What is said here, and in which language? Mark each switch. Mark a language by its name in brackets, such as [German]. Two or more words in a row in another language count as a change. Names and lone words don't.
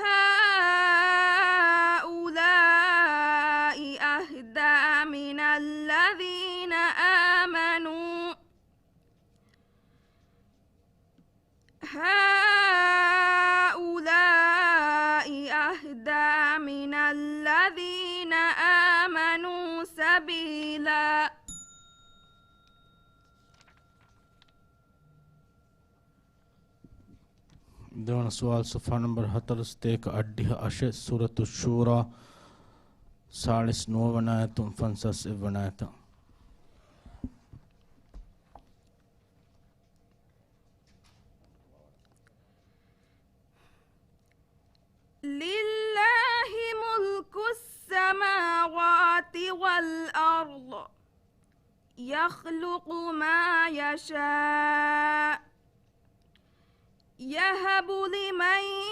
[Arabic] هؤلاء أهدى من الذين آمنوا سبيلا. [Sinhala] දෙවන සුවාල් සෆා නම්බර් 41 අෂ සූරතු ෂූරා 49 ආයත 55 ආයත. [Arabic] لله ملك السماوات والأرض يخلق ما يشاء يهب لمن